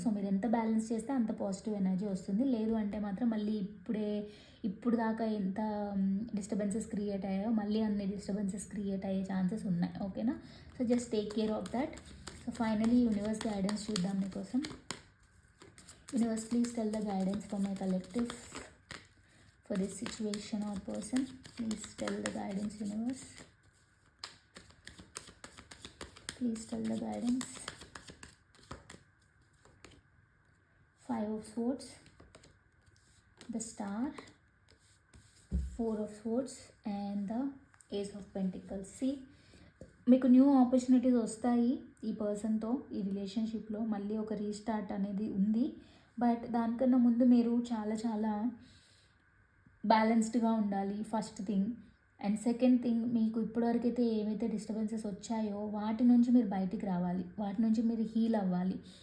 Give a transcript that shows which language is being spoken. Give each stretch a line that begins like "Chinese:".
Telugu: So మీరు ఎంత balance చేస్తే అంత పాజిటివ్ ఎనర్జీ వస్తుంది. లేదు అంటే మాత్రం మళ్ళీ ఇప్పుడు దాకా ఎంత డిస్టర్బెన్సెస్ క్రియేట్ అయ్యాయో మళ్ళీ అన్ని డిస్టర్బెన్సెస్ క్రియేట్ అయ్యే ఛాన్సెస్ ఉన్నాయి.
English: ఓకేనా, so just take care of that.
Telugu: So finally universe guidance చూద్దాం మీకోసం.
English: Universe please tell the guidance for my collective for this situation or person. Please tell the guidance, universe. Please tell the guidance. 5 of swords, the star, 4 of swords and the ace of pentacles.
Telugu: See, మీకు new opportunities వస్తాయి ఈ పర్సన్తో, ఈ రిలేషన్షిప్లో మళ్ళీ ఒక restart అనేది ఉంది. బట్ దానికన్నా ముందు మీరు చాలా చాలా బ్యాలెన్స్డ్గా ఉండాలి first thing. And second thing, మీకు ఇప్పటివరకు అయితే ఏవైతే డిస్టర్బెన్సెస్ వచ్చాయో వాటి నుంచి మీరు బయటికి రావాలి, వాటి నుంచి మీరు హీల్ అవ్వాలి.